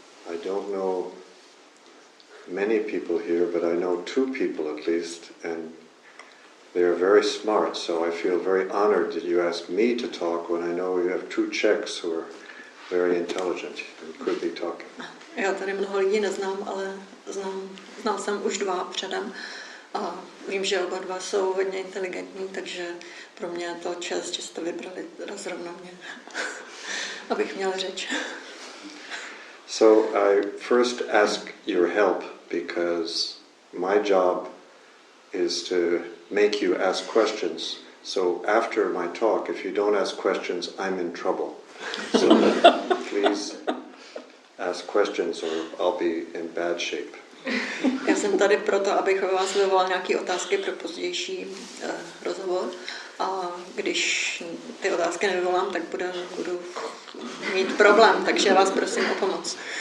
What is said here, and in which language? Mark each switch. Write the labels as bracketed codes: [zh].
[en] I don't know many people here, but I know two people at least, and they are very smart, so I feel very honored that you asked me to talk when I know you have two Czechs who are very intelligent and could be talking. [cs] Já tady mnoho lidí neznám, ale znal jsem už dva předem a vím, že oba dva jsou hodně inteligentní, takže pro mě je to čest, že jste vybrali zrovna mě, abych měla řeč. [en] So I first ask your help because my job is to make you ask questions. So after my talk, if you don't ask questions, I'm in trouble. So please ask questions or I'll be in bad shape. [cs] Já jsem tady proto, abych vás vyvolal nějaké otázky pro pozdější rozhovor. A když ty otázky nevyvolám, tak budu mít problém, takže vás prosím o pomoc.